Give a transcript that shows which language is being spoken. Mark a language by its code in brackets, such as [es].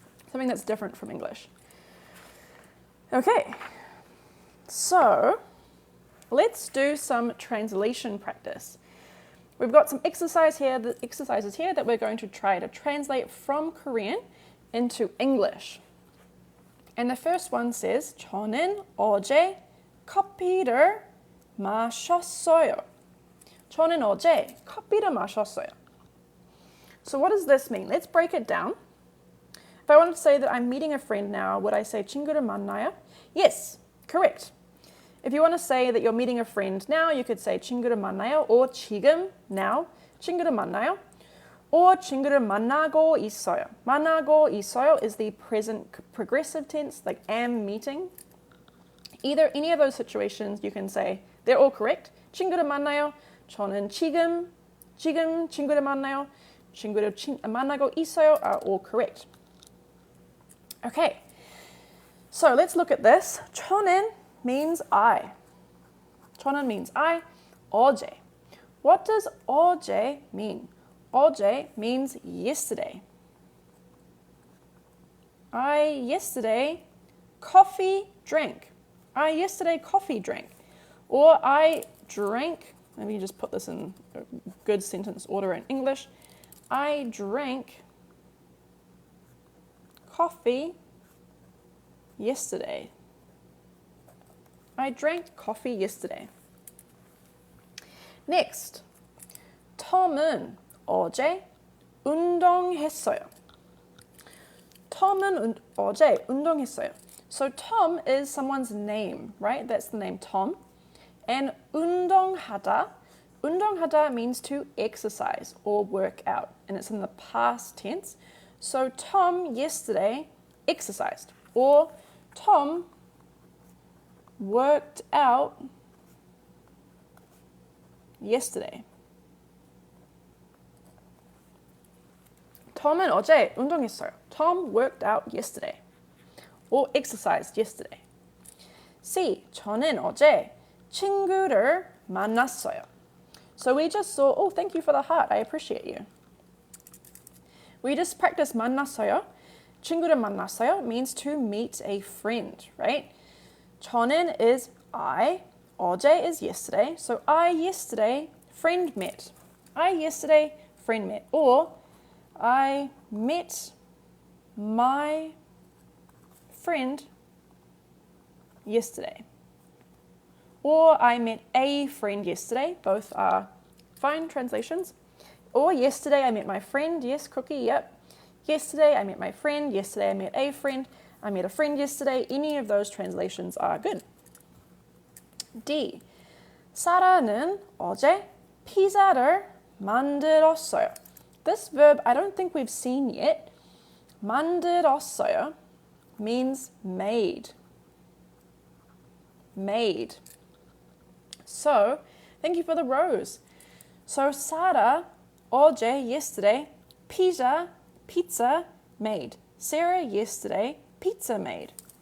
[en] Something that's different from English. Okay, so let's do some translation practice. We've got some exercises here that we're going to try to translate from Korean into English. And the first one says, 저는 어제 커피를 마셨어요. [ko] 저는 어제 커피를 마셨어요. [en] So what does this mean? Let's break it down. If I wanted to say that I'm meeting a friend now, would I say 친구를 만나요? Yes, correct. If you want to say that you're meeting a friend now, you could say 친구를 만나요, or 지금, now, 친구를 만나요, or 친구를 만나고 있어요. 만나고 있어요 is the present progressive tense, like am meeting. Either any of those situations, you can say they're all correct. [ko] 친구를 만나요, 저는 지금 친구를 만나요, 친구를 만나고 있어요 are all correct. [en] Okay, so let's look at this. 저는 means I. 저는 means I. 어제. What does 어제 mean? 어제 means yesterday. I yesterday coffee drank. I yesterday coffee drank. Or I drank, let me just put this in a good sentence order in English. I drank coffee yesterday. I drank coffee yesterday. [ko] Next, 톰은 어제 운동했어요. 톰은 어제 운동했어요. [en] So Tom is someone's name, right? That's the name Tom. And 운동하다 means to exercise or work out. And it's in the past tense. So Tom yesterday exercised. Or Tom worked out yesterday. [ko] 톰은 어제 운동했어요. [en] Tom worked out yesterday. Or exercised yesterday. C. [ko] 저는 어제 친구를 만났어요. [en] So we just saw, oh, thank you for the heart. I appreciate you. We just practiced 만났어요. 친구를 만났어요 means to meet a friend, right? 저는 is I. 어제 is yesterday. So I yesterday friend met. I yesterday friend met. Or I met my friend yesterday. Or I met a friend yesterday. Both are fine translations. Or yesterday I met my friend. Yes, Cookie, yep. Yesterday I met my friend. Yesterday I met a friend. I met a friend yesterday. Any of those translations are good. D. [ko] 사라는 어제 피자를 만들었어요. [en] This verb I don't think we've seen yet. 만들었어요 means made. Made. So, thank you for the rose. So, Sarah, 어제, yesterday, pizza, made. Sarah, yesterday, pizza made.